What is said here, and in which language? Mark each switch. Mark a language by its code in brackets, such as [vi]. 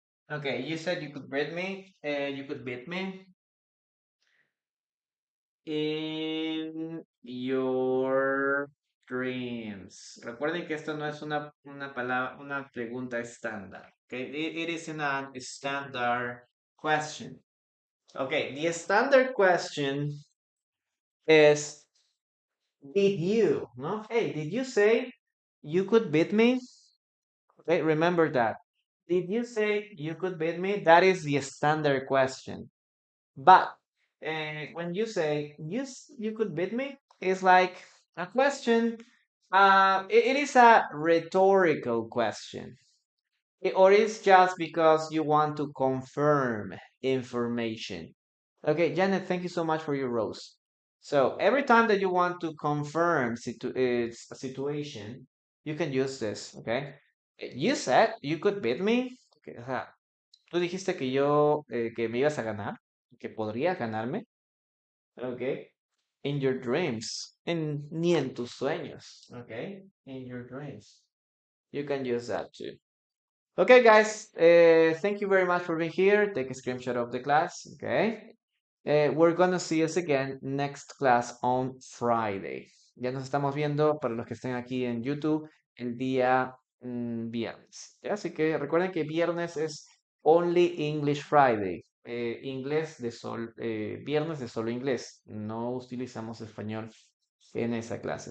[en] Okay, you said you could beat me. You could beat me in your dreams. [es] Recuerden que esto no es una palabra, una pregunta estándar. [en] Okay, it is in a standard question. Okay, the standard question is, did you? No, hey, did you say you could beat me? Okay, remember that. Did you say you could beat me? That is the standard question. But when you say you could beat me, it's like a question. It is a rhetorical question, or it's just because you want to confirm information. Okay, Janet, thank you so much for your rose. So every time that you want to confirm it's a situation, you can use this. Okay, you said you could beat me. [es] Okay, tú dijiste que que me ibas a ganar, que podrías ganarme. [en] Okay. In your dreams. [es] Ni en tus sueños. [en] Okay. In your dreams. You can use that too. Okay, guys. Thank you very much for being here. Take a screenshot of the class. Okay. We're gonna see us again next class on Friday. [es] Ya nos estamos viendo para los que estén aquí en YouTube el día viernes. ¿Ya? Así que recuerden que viernes es [en] Only English Friday. [es] Viernes de solo inglés. No utilizamos español en esa clase.